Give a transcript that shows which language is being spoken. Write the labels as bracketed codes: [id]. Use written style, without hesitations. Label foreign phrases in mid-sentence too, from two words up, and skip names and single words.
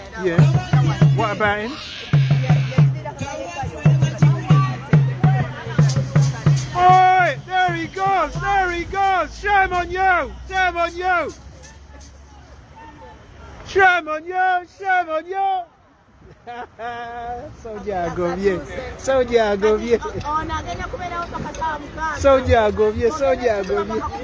[en] Yeah. What about him? Oi! There he goes! There he goes! Shame on you! Shame on you! Shame on you! Shame on you! Sojago bien! Sojago bien! Sojago bien! Sojago bien!